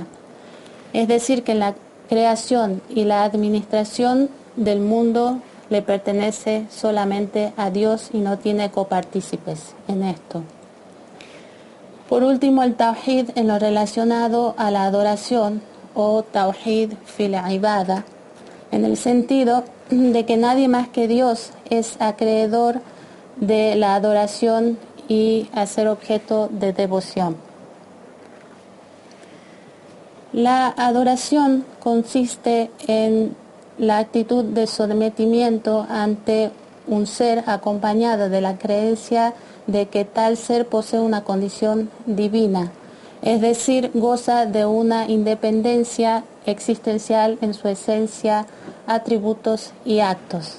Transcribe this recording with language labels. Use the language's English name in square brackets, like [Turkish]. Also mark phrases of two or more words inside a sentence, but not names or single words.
[Spanish] Es decir, que la creación y la administración del mundo le pertenece solamente a Dios y no tiene copartícipes en esto. Por último, el tawhid en lo relacionado a la adoración o [Arabic] توحيد في العبادة, [Spanish] en el sentido de que nadie más que Dios es acreedor de la adoración y a ser objeto de devoción. La adoración consiste en la actitud de sometimiento ante un ser acompañada de la creencia de que tal ser posee una condición divina, es decir, goza de una independencia existencial en su esencia, atributos y actos.